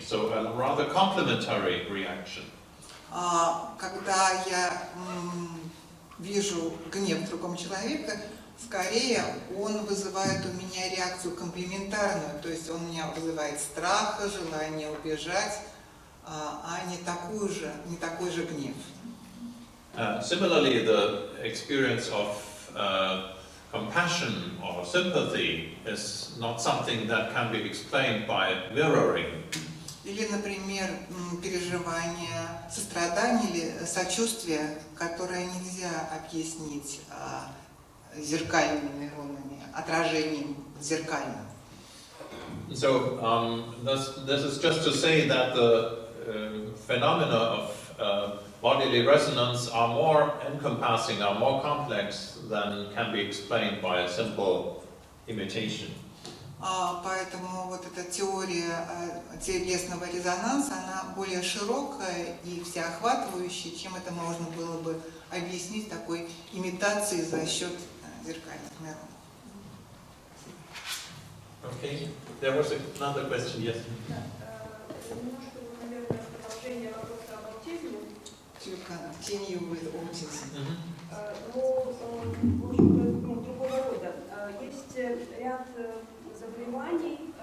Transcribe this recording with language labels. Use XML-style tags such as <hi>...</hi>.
<en>So a rather complementary reaction.</en> <ru>Когда я вижу гнев в другом человеке, скорее он вызывает у меня реакцию комплементарную, то есть он у меня вызывает страх, желание убежать, а не такой же гнев.</ru> <en>Similarly, the experience of compassion or sympathy is not something that can be explained by mirroring.</en> <ru>Или, например, переживание сострадания или сочувствия, которое нельзя объяснить зеркальными нейронами, отражением зеркальным.</ru> <en>So this is just to say that the phenomena of bodily resonance are more encompassing, are more complex than can be explained by a simple imitation.</en> <ru>Поэтому вот эта теория телесного резонанса, она более широкая и всеохватывающая, чем это можно было бы объяснить такой имитацией за счет зеркальных нейронов.</ru> <en>Okay, there was another question, yes?</en> <ru>Немножко, наверное, продолжение вопроса об аутизме.</ru> <en>To continue with autism.</en> <ru>Но, в общем-то, другого рода. Есть ряд заболеваний,</ru>